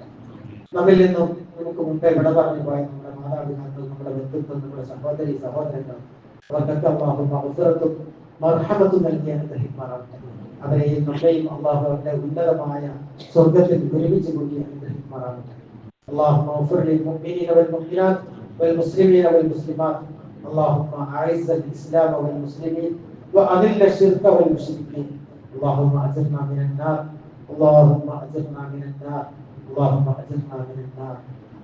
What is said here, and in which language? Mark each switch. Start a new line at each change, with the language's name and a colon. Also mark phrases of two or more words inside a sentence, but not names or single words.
Malayalam: നമ്മിൽ നിന്നും നമുക്ക് മുമ്പേ വിട പറഞ്ഞു പോയ നമ്മുടെ മാതാപിതാക്കൾ, നമ്മുടെ വ്യക്തിത്വം, നമ്മുടെ സഹോദരി സഹോദരങ്ങൾ, അവർക്കൊക്കെ അല്ലാഹു മഗ്ഫിറത്തും മർഹമത്തും നൽകി അനുഗ്രഹിക്കുമാറാവട്ടെ. അവരെയും നമ്മയും അല്ലാഹു അവരുടെ ഉന്നതമായ സ്വർഗ്ഗത്തിൽ ഒരുമിച്ച് കൂട്ടി അനുഗ്രഹിക്കുമാറാവട്ടെ.
Arabic: اللهم اغفر للمؤمنين والمؤمنات والمسلمين والمسلمات. اللهم اعز الاسلام والمسلمين واذل الشرك والمشركين. اللهم اجرنا من النار. اللهم اجرنا من النار. اللهم اجرنا من النار.